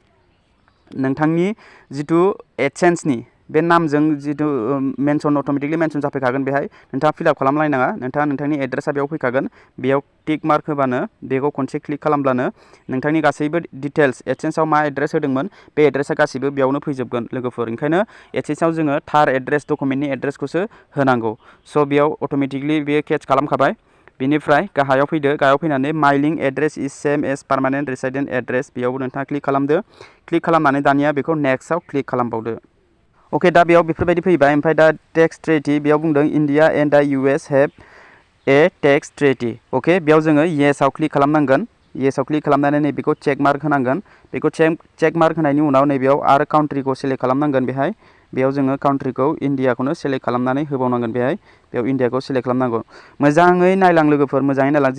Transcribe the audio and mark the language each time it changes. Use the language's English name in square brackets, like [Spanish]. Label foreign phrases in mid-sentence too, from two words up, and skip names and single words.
[Bodo] नोंथांनि जिथु एडसेन्सनि बे नामजों जिथु मेनसन [English] automatically mention [Bodo] जाफैखागोन बेहाय नोंथाङा फिलआप खालामलायनाङा नोंथाङा नोंथांनि एड्रेसा बेयाव फैखागोन बेयाव [English] tick mark [Bodo] होबानो बेखौ खनसे क्लिक खालामब्लानो नोंथांनि गासैबो डिटेल्स एडसेन्सआव मा एड्रेस होदोंमोन बे एड्रेसा गासैबो बेयावनो फैजोबगोन लोगोफोर ओंखायनो एडसेन्सआव जोङो थार एड्रेस डकुमेन्टनि एड्रेसखौसो होनांगौ स' बेयाव अट'मेटिकलि बेयो केट्च खालामखाबाय बेनिफ्राय गाहायाव फैदो गाहायाव फैनानै [English] mailing address is same as permanent resident address [Bodo] बेयावबो नोंथाङा क्लिक खालामदो क्लिक खालामनानै दानिया बेखौ नेक्स्टआव क्लिक खालामबावदो अके दा बेयाव बेफोरबायदि फैबाय ओमफ्राय दा [English] tax treaty [Bodo] बेयाव बुंदों [English] India and the US have a tax treaty [Bodo] अके बेयाव जोङो येसआव क्लिक खालामनांगोन येसआव क्लिक खालामनानै नैबेखौ [English] check mark [Bodo] होनांगोन बेखौ [English] check mark [Bodo] होनायनि उनाव नैबेयाव आरो काउन्ट्रिखौ सेलेक्ट खालामनांगोन बेयाव जोङो काउन्ट्रिखौ इन्डियाखौनो सेलेक्ट खालामनानै होबावनांगोन बेयाव इन्डियाखौ सेलेक्ट खालामनांगौ मोजाङै नायलां लोगोफोर मोजाङै नायलां